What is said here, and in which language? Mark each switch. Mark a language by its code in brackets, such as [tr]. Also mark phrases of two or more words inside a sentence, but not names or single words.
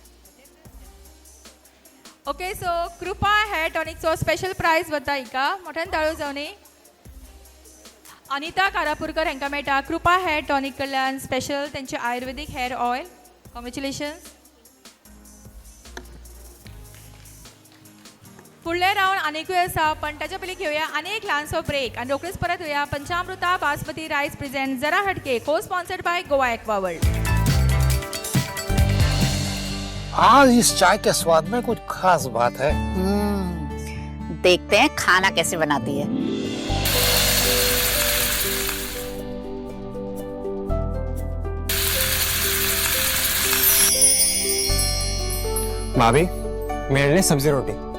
[kok] ओके सो कृपा हेअर टॉनिकचो [en] special prize [kok] वता हिका मोठ्यान ताळयो जावनी अनिता कारापुरकर हांकां मेळटा कृपा हेअर टॉनिक कडल्यान स्पेशल तेंचे आयुर्वेदीक [en] hair oil [kok] कॉंग्रॅच्युलेशन्स फुडले राऊंड आनीकूय आसा पण ताच्या पयलीं घेवया आनी एक ल्हानसो ब्रेक आनी रोखडीच परत येवया पंचामृता बासमती रायस प्रेझेंट जरा हटके [en] co sponsored by [kok] गोवा एक्वा वर्ल्ड [hi] आज इस चाय के स्वाद में कुछ खास बात है। देखते हैं खाना कैसे बनाती है। भाभी मेरे लिए सब्जी रोटी।